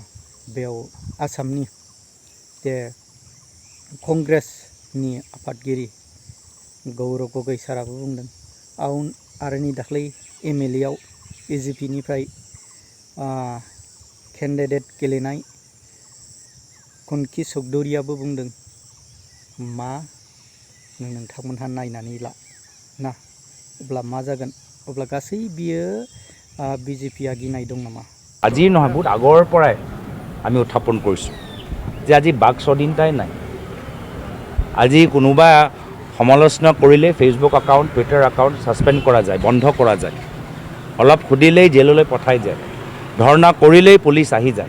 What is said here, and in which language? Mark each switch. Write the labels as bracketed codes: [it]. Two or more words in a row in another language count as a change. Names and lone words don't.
[brx] बेयाव आसामनि जे कंग्रेसनि आफादगिरि गौरव गगৈ साराबो बुंदों आरो नै दाख्लै MLA आव बिजेपिनिफ्राय केन्डिडेट गेलेनाय कुनकी चौधुरीयाबो बुंदों मा नोंथांमोनहा नायनानै ला ना। अब्ला मा जागोन? अब्ला गासै बियो बिजेपिया गिनाय दं नामा? [as] আজি নহয় বহুত আগৰ পৰাই আমি উত্থাপন কৰিছোঁ যে আজি বাক স্বাধীনতাই নাই। আজি কোনোবা সমালোচনা কৰিলে [en] Facebook account Twitter account suspend [as] কৰা যায়, বন্ধ কৰা যায়, অলপ সুধিলেই জেললৈ পঠাই যায়, ধৰ্ণা কৰিলেই পুলিচ আহি যায়।